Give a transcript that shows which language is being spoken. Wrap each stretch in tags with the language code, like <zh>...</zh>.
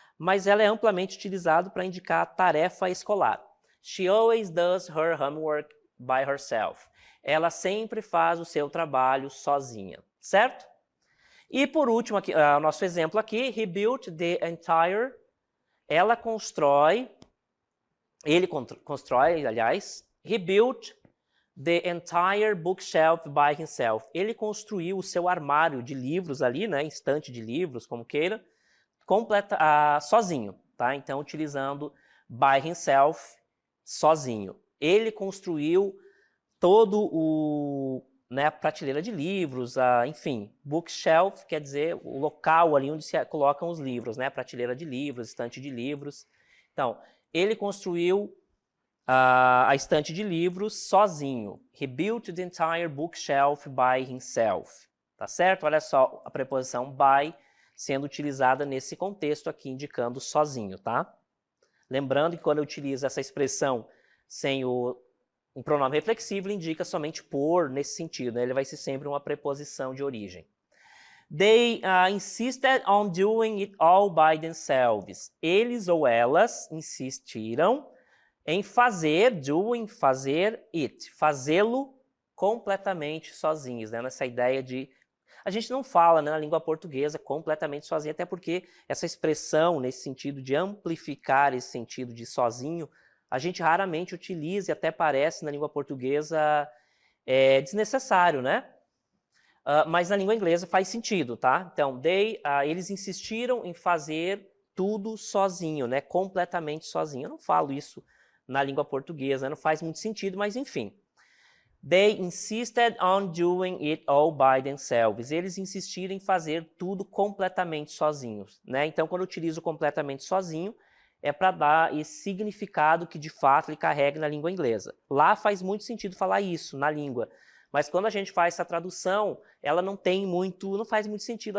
<pt>mas ela é amplamente utilizada para indicar tarefa escolar.</pt> <en>She always does her homework by herself.</en> <pt>Ela sempre faz o seu trabalho sozinha, certo? E por último, aqui, nosso exemplo aqui,</pt> <en>he built the entire.</en> <pt>Ela constrói, ele constrói, aliás,</pt> <en>he built the entire bookshelf by himself.</en> <pt>Ele construiu o seu armário de livros ali, né, estante de livros, como queira, sozinho, tá? Então, utilizando</pt> <en>by himself,</en> <pt>sozinho. Ele construiu todo a prateleira de livros, enfim, bookshelf quer dizer o local ali onde se colocam os livros, né? Prateleira de livros, estante de livros. Então, ele construiu a estante de livros sozinho.</pt> <en>He built the entire bookshelf by himself.</en> <pt>Tá certo? Olha só a preposição by sendo utilizada nesse contexto aqui, indicando sozinho, tá? Lembrando que quando eu utilizo essa expressão sem um pronome reflexivo, ele indica somente por, nesse sentido, né? Ele vai ser sempre uma preposição de origem.</pt> <en>They insisted on doing it all by themselves.</en> <pt>Eles ou elas insistiram em fazer it, fazê-lo completamente sozinhos, né? Nessa ideia de... A gente não fala, né, na língua portuguesa completamente sozinho, até porque essa expressão, nesse sentido de amplificar esse sentido de sozinho, a gente raramente utiliza e até parece na língua portuguesa desnecessário, né? Mas na língua inglesa faz sentido, tá? Então, eles insistiram em fazer tudo sozinho, né? Completamente sozinho. Eu não falo isso na língua portuguesa, não faz muito sentido, mas enfim.</pt> <en>They insisted on doing it all by themselves.</en> <pt>Eles insistiram em fazer tudo completamente sozinhos, né? Então, quando eu utilizo completamente sozinho, é para dar esse significado que, de fato, ele carrega na língua inglesa. Lá faz muito sentido falar isso, na língua. Mas quando a gente faz essa tradução, ela não faz muito sentido.</pt>